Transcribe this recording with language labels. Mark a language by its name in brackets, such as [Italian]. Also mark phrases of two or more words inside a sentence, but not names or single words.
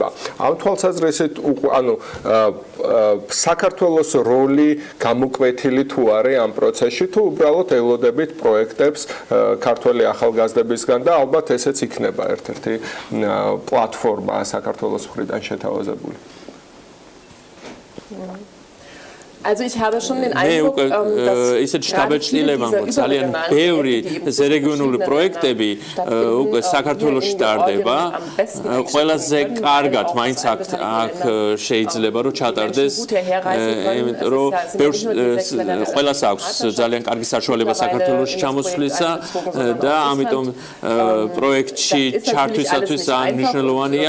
[Georgian] ამ თვალსაზრისით ანუ საქართველოს როლი გამოკვეთილი თუ არის ამ პროცესში თუ უბრალოდ ელოდებით პროექტებს ქართველი ახალგაზრდებისგან და ალბათ ესეც იქნება ერთ-ერთი პლატფორმა საქართველოს მხრიდან შეთავაზებული. [German] Also ich habe schon den Eindruck, [Georgian] ისეთ შტაბ-ეტილება ძალიან ბევრი რეგიონული პროექტები უკვე საქართველოში ტარდება. ყველაზე კარგად მაინც აქ შეიძლება რომ ჩატარდეს, იმიტომ რომ ყველას აქვს ძალიან კარგი საშუალება საქართველოში ჩამოსვლისა და ამიტომ პროექტში ჩართვისათვის ძალიან მნიშვნელოვანია.